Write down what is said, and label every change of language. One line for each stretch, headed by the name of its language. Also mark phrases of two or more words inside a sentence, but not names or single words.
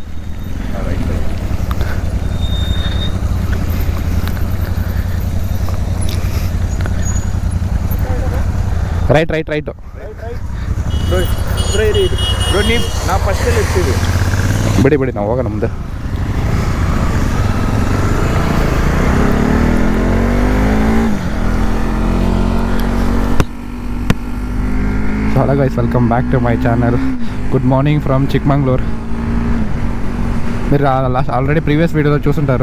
Kannada: ರೈಟು ನೀವು ನಾವು ಫಸ್ಟಲ್ಲಿ ಇರ್ತೀವಿ. ಬಿಡಿ ನಾವು ಹೋಗೋಣ ನಮ್ದು.
English: Hello guys, welcome back to my channel. Good morning from Chikmagalur.
Telugu: మీరు
English: already previous video-lo
Telugu: చూసుంటారు.